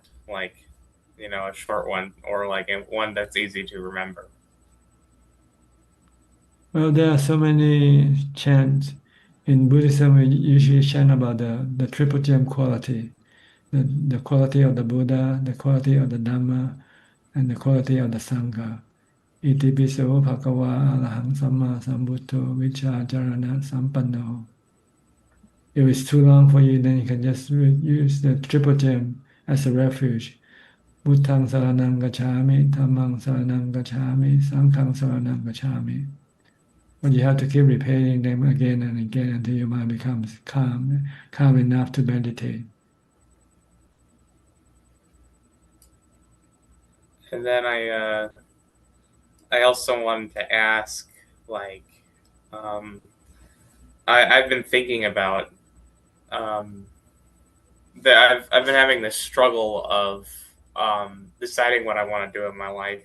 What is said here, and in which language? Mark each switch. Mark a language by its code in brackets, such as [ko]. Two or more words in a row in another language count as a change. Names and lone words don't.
[en] Like, you know, a short one or like one that's easy to remember. Well, there are so many chants. In Buddhism, we usually chant about the triple gem quality, the quality of the Buddha, the quality of the Dharma, and the quality of the Sangha. [pi] Iti piso bhagava arahang samma sambuddho vichajarana sampanno. [en] If it's too long for you, then you can just use the triple gem as a refuge. [pi] Buddhang saranang gacchami, dhammang saranang gacchami, sanghang saranang gacchami. [en] But you have to keep repeating them again and again until your mind becomes calm enough to meditate. And then I also wanted to ask, like, I've been thinking about that I've been having this struggle of deciding what I want to do in my life.